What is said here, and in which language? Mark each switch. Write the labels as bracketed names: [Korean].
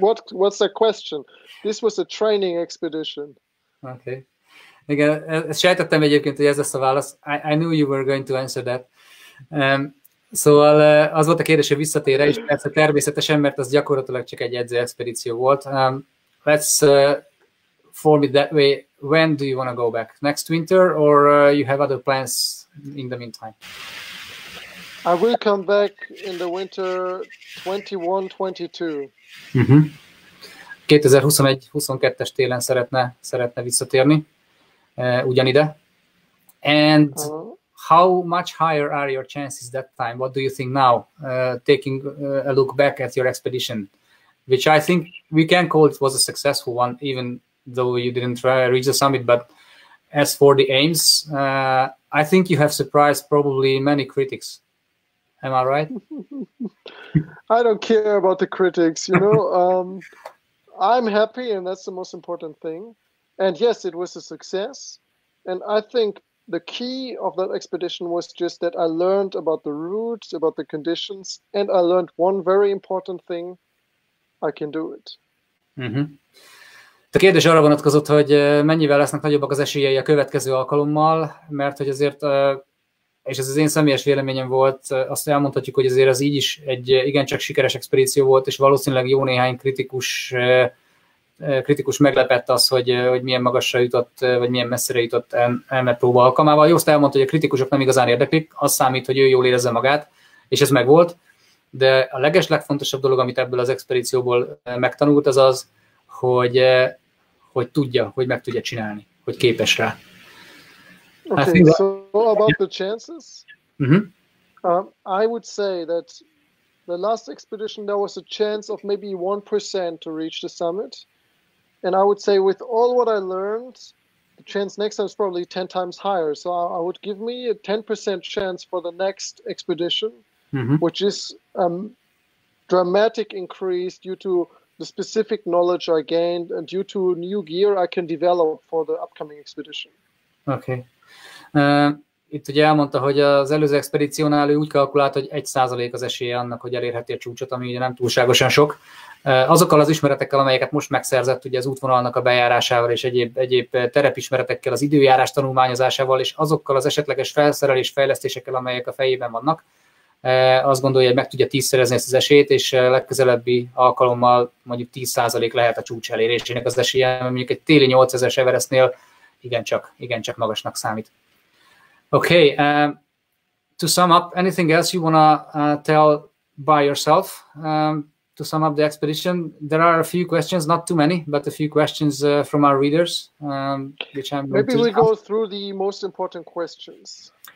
[English] What's the question? This was a training expedition. Okay. [Hungarian] Igen, ezt sejtettem egyébként, hogy ez lesz a válasz. [English] I knew you were going to answer that. [Hungarian] Szóval az volt a kérdés, hogy visszatér-e, és persze természetesen, mert az gyakorlatilag csak egy edző expedíció volt. [English] Let's form it that way. When do you want to go back? Next winter, or you have other plans in the meantime? I will come back in the winter 21-22. [Hungarian] 2021-22-es télen szeretne visszatérni ugyanide. [English] And how much higher are your chances that time? What do you think now, taking a look back at your expedition, which I think we can call it was a successful one, even though you didn't reach the summit. But as for the aims, I think you have surprised probably many critics. Am I right? I don't care about the critics, you know. I'm happy, and that's the most important thing. And yes, it was a success. And I think the key of that expedition was just that I learned about the routes, about the conditions, and I learned one very important thing: I can do it. [Hungarian] A kérdés arra vonatkozott, hogy mennyivel lesznek nagyobbak az esélyei a következő alkalommal, mert hogy azért, és ez az én személyes véleményem volt, azt elmondhatjuk, hogy azért az így is egy igencsak sikeres expedíció volt, és valószínűleg jó néhány kritikus meglepett az, hogy milyen magasra jutott, vagy milyen messzire jutott elmepróba alkalmával. Jost elmondta, hogy a kritikusok nem igazán érdeklik, az számít, hogy ő jól érezze magát, és ez megvolt, de a legfontosabb dolog, amit ebből az expedícióból megtanult, az az, hogy tudja, hogy meg tudja csinálni, hogy képes rá. [English] Okay, so about the chances, I would say that the last expedition, there was a chance of maybe 1% to reach the summit. And I would say with all what I learned, the chance next time is probably 10 times higher. So I would give me a 10% chance for the next expedition, which is dramatic increase due to the specific knowledge I gained and due to new gear I can develop for the upcoming expedition. Okay. [Hungarian] Itt ugye elmondta, hogy az előző expedíciónál ő úgy kalkulált, hogy 1% az esélye annak, hogy elérheti a csúcsot, ami ugye nem túlságosan sok. Azokkal az ismeretekkel, amelyeket most megszerzett, ugye az útvonalnak a bejárásával és egyéb terepismeretekkel, az időjárás tanulmányozásával, és azokkal az esetleges felszerelés fejlesztésekkel, amelyek a fejében vannak, azt gondolja, hogy meg tudja 10-szerezni ezt az esélyt, és legközelebbi alkalommal mondjuk 10% lehet a csúcs elérésének az esélye, mondjuk egy téli 8000-es Everestnél igencsak magasnak számít. [English] Okay, to sum up, anything else you want to tell by yourself to sum up the expedition? There are a few questions, not too many, but a few questions from our readers, which I'm going Maybe we go through the most important questions.